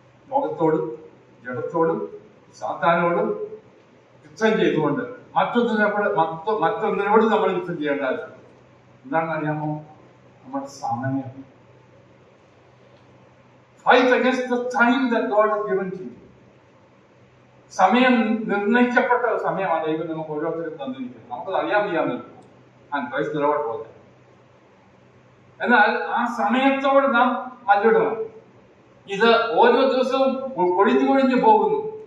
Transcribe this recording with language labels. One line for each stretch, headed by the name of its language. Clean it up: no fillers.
Malayalam: ലോകത്തോടും ജഡത്തോടും സാത്താനോടും യുദ്ധം ചെയ്തുകൊണ്ട് മറ്റൊന്നിനോട് നമ്മൾ യുദ്ധം ചെയ്യേണ്ട ആവശ്യം. എന്താണെന്ന് അറിയാമോ? നമ്മുടെ സമയം.
English: Fight against the time that God has given to you.
Malayalam: സമയം നിർണയിക്കപ്പെട്ട സമയമാണ് ദൈവം നമുക്ക് ഓരോരുത്തരും തന്നിരിക്കുന്നത്. നമുക്കത് അറിയാൻ വയ്യാന്നില്ല. പോലെ. എന്നാൽ ആ സമയത്തോട് നാം മല്ലിടണം. ഇത് ഓരോ ദിവസവും കൊഴിഞ്ഞു പോകുന്നു.